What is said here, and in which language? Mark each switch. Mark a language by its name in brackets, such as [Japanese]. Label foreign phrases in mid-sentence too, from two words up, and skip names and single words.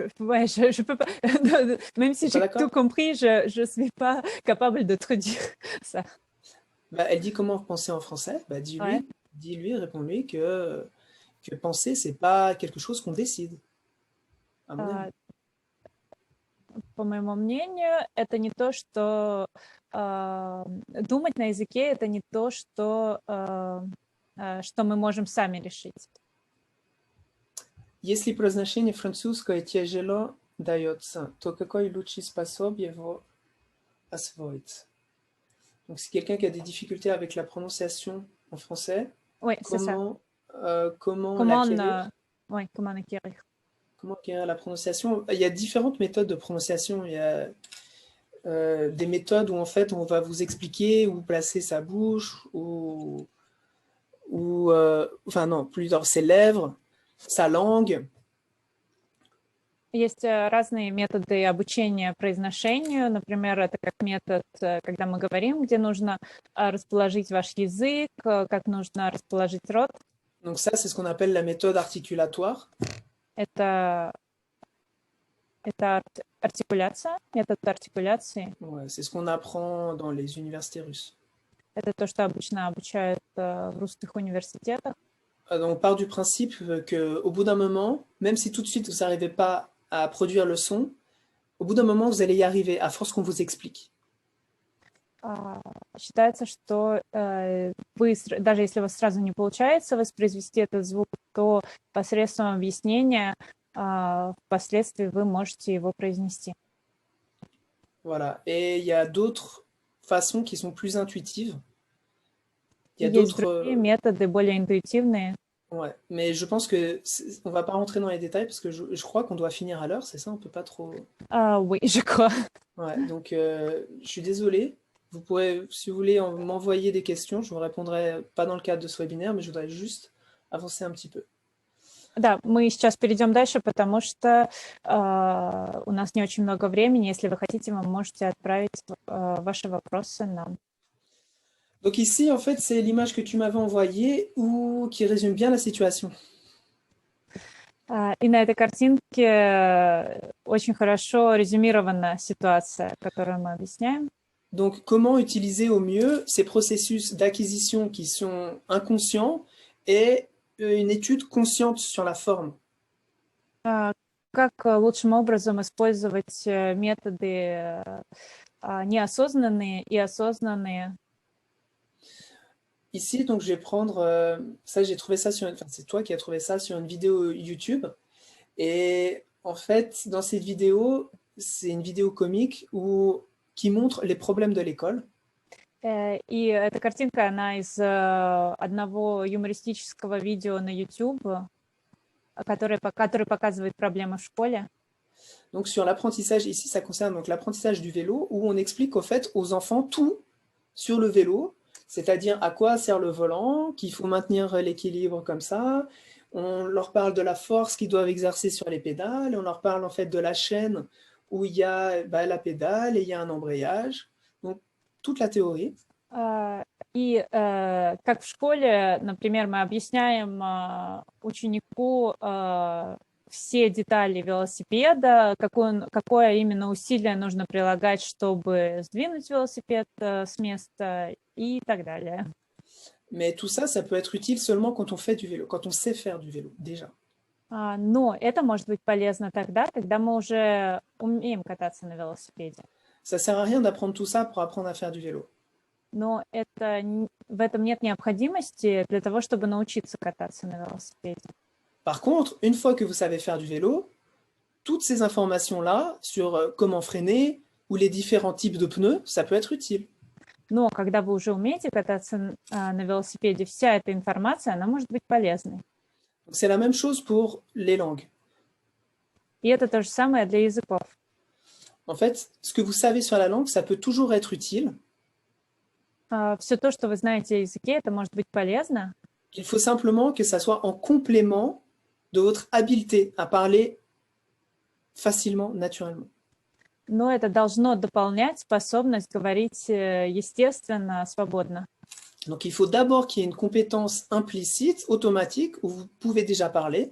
[French] ouais, je peux pas, même si T'es pas j'ai tout d'accord? compris, je suis pas capable de traduire ça. Bah, elle dit comment penser en français? Bah, Ouais. réponds-lui que penser, c'est pas quelque chose qu'on décide, à mon avis. [Russian] А, По моему мнению, это не то, что думать на языке, это не то, что мы можем сами решить. Если произношение французское тяжело дается, то какой лучший способ его освоить? [French] Donc, si quelqu'un qui a des difficultés avec la prononciation en français, Oui, c'est ça. comment Comment, l'acquérir? ouais, comment acquérir. Comment acquérir la prononciation? Il y a différentes méthodes de prononciation. Il y a des méthodes où en fait on va vous expliquer où placer sa bouche, enfin non, plutôt ses lèvres, sa langue. [Russian] Есть разные методы обучения произношению. Например, это как метод, когда мы говорим, где нужно расположить ваш язык, как нужно расположить рот. [French] Donc ça, c'est ce qu'on appelle la méthode articulatoire. [Russian] Это, это артикуляция, метод артикуляции. [French] Ouais, c'est ce qu'on apprend dans les universités russes. [Russian] Это то, что обычно обучают в русских университетах. [French] Donc, on part du principe qu'au bout d'un moment, même si tout de suite vous n'arrivez pas à produire le son, au bout d'un moment, vous allez y arriver à force qu'on vous explique. [Russian] Считается, что вы, даже если у вас сразу не получается воспроизвести этот звук, то посредством объяснения впоследствии вы можете его произнести. [French] Voilà. Et il y a d'autres façons qui sont plus intuitives. Il y a [Russian] Есть [French] d'autres. [Russian] другие методы, более интуитивные. [French] Ouais. Mais je pense que on va pas rentrer dans les détails parce que je crois qu'on doit finir à l'heure, c'est ça? On peut pas trop. Oui, je crois. Ouais. Donc, je suis désolé. Vous pourrez, si vous voulez, m'envoyer des questions. Je vous répondrai pas dans le cadre de ce webinaire, mais je voudrais juste avancer un petit peu. [Russian] Да, мы сейчас перейдем дальше, потому что у нас не очень много времени. Если вы хотите, вы можете отправить ваши вопросы нам. [French] Donc ici, en fait, c'est l'image que tu m'avais envoyée ou qui résume bien la situation. [Russian] И на этой картинке очень хорошо резюмирована ситуация, которую мы объясняем. [French] Donc, comment utiliser au mieux ces processus d'acquisition qui sont inconscients et une étude consciente sur la forme. [Russian] Как лучшим образом использовать методы неосознанные и осознанные. [French] Ici, donc, je vais prendre ça. J'ai trouvé ça enfin, c'est toi qui as trouvé ça sur une vidéo YouTube. Et en fait, dans cette vidéo, c'est une vidéo comique qui montre les problèmes de l'école. [Russian] И эта картинка, она из одного юмористического видео на YouTube, который показывает проблемы в школе. [French] Donc, sur l'apprentissage, ici, ça concerne donc l'apprentissage du vélo, où on explique au fait aux enfants tout sur le vélo, c'est-à-dire à quoi sert le volant, qu'il faut maintenir l'équilibre comme ça. On leur parle de la force qu'ils doivent exercer sur les pédales, et on leur parle en fait de la chaîne où il y a la pédale et il y a un embrayage. Donc, toute la théorie. [Russian] И как в школе, например, мы объясняем ученику все детали велосипеда, какое именно усилие нужно прилагать, чтобы сдвинуть велосипед с места и так далее. [French] Mais tout ça, ça peut être utile seulement quand on fait du vélo, quand on sait faire du vélo, déjà. [Russian] Но это может быть полезно тогда, когда мы уже умеем кататься на велосипеде. [French] Ça sert à rien d'apprendre tout ça pour apprendre à faire du vélo. [Russian] Но в этом нет необходимости для того, чтобы научиться кататься на велосипеде. [French] Par contre, une fois que vous savez faire du vélo, toutes ces informations-là sur comment freiner ou les différents types de pneus, ça peut être utile. [Russian] Но когда вы уже умеете кататься на велосипеде, вся эта информация, она может быть полезной. [French] Donc, c'est la même chose pour les langues. [Russian] И это то же самое для языков. [French] En fait, ce que vous savez sur la langue, ça peut toujours être utile. [Russian] Все то, что вы знаете о языке, это может быть полезно. [French] Il faut simplement que ça soit en complément de votre habileté à parler facilement, naturellement. [Russian] Но это должно дополнять способность говорить естественно, свободно. [French] Donc, il faut d'abord qu'il y ait une compétence implicite, automatique, où vous pouvez déjà parler.